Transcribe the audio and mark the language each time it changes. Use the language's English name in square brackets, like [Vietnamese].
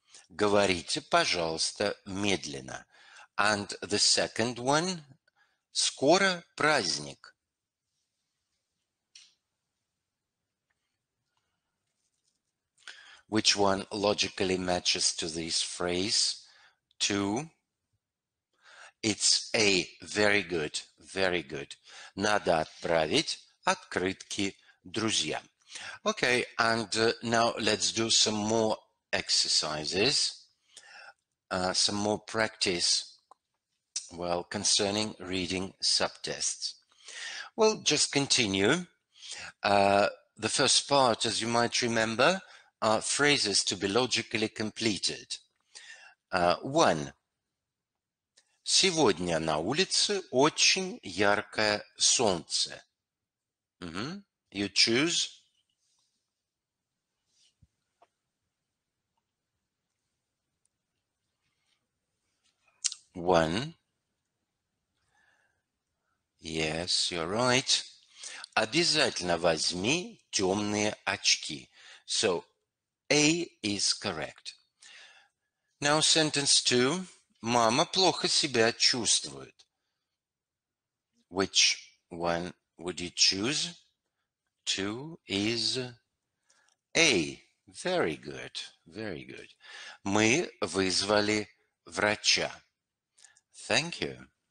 [Russian] Говорите, пожалуйста, медленно. [English] And the second one, [Russian] скоро праздник. [English] Which one logically matches to this phrase? Two. It's A. Very good, very good. [Russian] Надо отправить открытки друзьям. [English] Okay, and now let's do some more exercises, some more practice, well, concerning reading subtests. Well, just continue. The first part, as you might remember, are phrases to be logically completed. One. [Russian] Сегодня на улице очень яркое солнце. [English] You choose. One. Yes, you're right. [Russian] Обязательно возьми темные очки. [English] So, A is correct. Now, sentence 2. [Russian] Мама плохо себя чувствует. [English] Which one would you choose? 2 is A. Very good, very good. [Russian] Мы вызвали врача. [English] Thank you.